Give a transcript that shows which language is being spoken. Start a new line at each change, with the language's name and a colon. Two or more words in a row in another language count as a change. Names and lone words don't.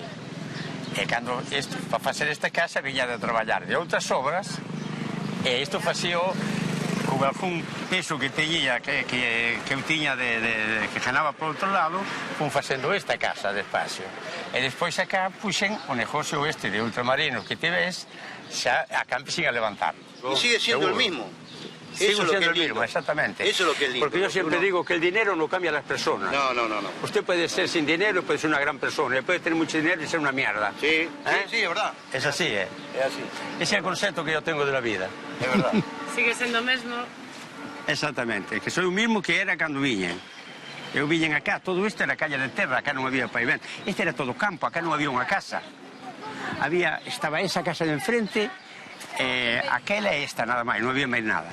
Galician: E cando, para facer esta casa, viña de traballar de outras obras, e isto facía con algún peso que teñía, que eu tiña que ganaba por outro lado, fun facendo esta casa despacio. E despois acá puxen o negocio este de ultramarinos que te ves, xa a campesín a levantar.
Spanish: Y sigue siendo el mismo. Sigo siendo el mismo, exactamente. Eso es lo que es lindo. Porque yo siempre digo que el dinero no cambia a las personas. No. Usted puede ser sin dinero y puede ser una gran persona. Y puede tener mucho dinero y ser una mierda. Sí, sí, es verdad. Es así, ¿eh? Es así. Ese es el concepto que yo tengo de la vida. Es verdad.
Galician: Sigue sendo o mesmo? Exactamente, que soy o mismo que era cando viñen. Eu viñen acá, todo isto era calle de terra, acá non había pavimento. Este era todo campo, acá non había unha casa. Estaba esa casa de enfrente, aquela e esta nada máis, non había máis nada.